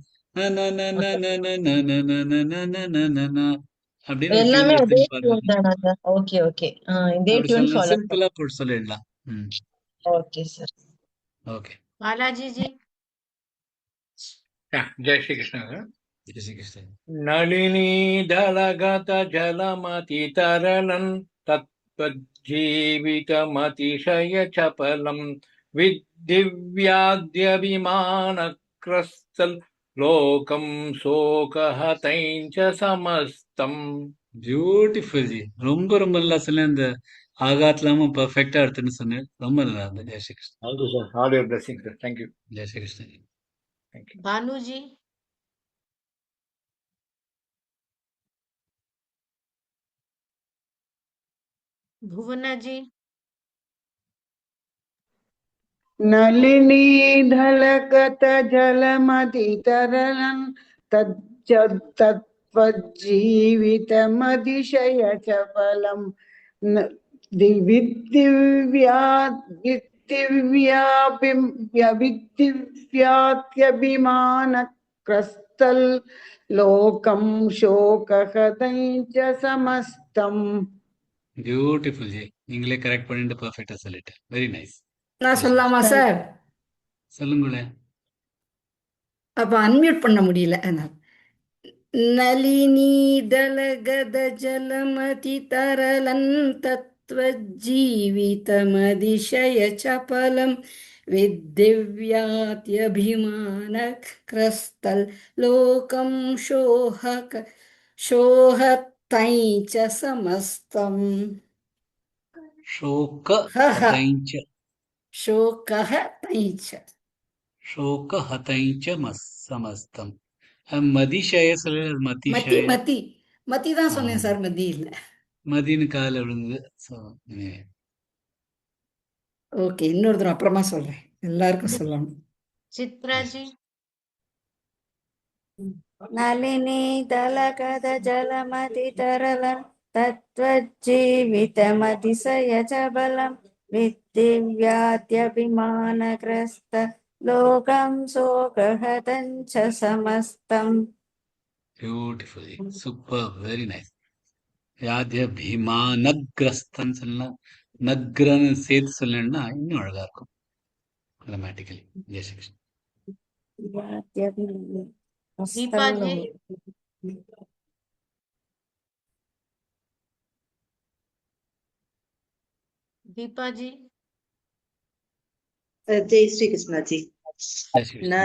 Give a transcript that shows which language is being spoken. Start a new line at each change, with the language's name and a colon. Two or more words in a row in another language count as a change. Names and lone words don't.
Tamil: ந ந ந ந ந ந ந ந ந ந ந ந ந ந ந அப்படின்னு ஒரு எல்லாமே டியூன் அதே எடுத்துன்னு டியூன் பாடுவாங்க. தானா? ஓகே ஓகே. இதே அப்படி டியூன் சொல்லலாம், ஃபாலோ சிம்பிளா போட்டு சொல்லிடலாம். ம். ஓகே சார். ஓகே.
Hindi: बालाजी जी जय श्री कृष्ण sir.
Tamil: ஜெய் ஸ்ரீ கிருஷ்ணன்.
Sanskrit: नलिनी दलगत जलमतितरलम् तत्त्वज्जीवितमतिशय चपलम् विद्दिव्याद्यभिमानक्रस्तल् लोकं शोकहतैं च समस्तम्.
Tamil: பியூட்டிஃபுல் ஜி. ரொம்ப ரொம்ப நல்லா சொன்னேன். இந்த ஆகாத்லாமும் பர்ஃபெக்டா எடுத்துன்னு சொன்னேன். ரொம்ப நல்லா இருந்தது. ஜெய் ஸ்ரீ கிருஷ்ணன்.
English: Thank you, sir. All your blessings, sir. Thank you.
Tamil: ஜெய் ஸ்ரீ கிருஷ்ணன்.
English: Thank you.
Sanskrit: भानु जी भुवना जी नलिनीधलगतजलमतितरलम् तत्त्वज्जीवितमतिशयचपलम् दिव्यात्यभिमानक्रस्तल् लोकं शोकहतं च समस्तम्.
Tamil: பியூட்டிஃபுல் ஜி. நீங்களே கரெக்ட் பண்ணிட்டு பர்ஃபெக்டா சொல்லிட்டேன்.
English: very nice.
Tamil: நான் சொல்லலாமா சார்? சொல்லுங்களேன். அப்ப அன்மியூட் பண்ண முடியல அதனால.
Sanskrit: नलिनी दलगत जलमति तरलन् तत्त्वजीवितमतिशय चपलम् विद्दिव्याद्यभिमान ग्रस्तल् लोकम् शोहतै च समस्तम् शोकहतैञ्च शोकः तै च शोकहतैञ्च समस्तம்.
Tamil: மதிஷய சொல்லு. மதி மதிஷய மதி மதி தான் சொன்னேன் சார், மதி இல்ல. மதின்னு கால விழுந்தது. ஸோ ஓகே, இன்னொரு தடவை அப்புறமா சொல்றேன். எல்லாருக்கும் சொல்லணும்.
Sanskrit: चित्रा जी नलिनी दलगद जलमतितरलम् तत्त्वज्जीवितमतिशयचबलम् विद्दिव्याद्यभिमानग्रस्त लोकं शोकहतं च समस्तम्.
English: beautifully super, very nice.
Tamil: யாத்திய பீமானக்ரஸ்தன்னு சொல்லலாம். நக்ரன்னு சேர்த்து சொல்லணும்னா இன்னும் அழகா இருக்கும் கிராமட்டிக்கலி. ஜெய் ஸ்ரீ கிருஷ்ணன்.
Hindi: दीपा जी दीपा जी जय श्री कृष्ण जी.
Tamil: ஜெய் ஸ்ரீ கிருஷ்ணன்.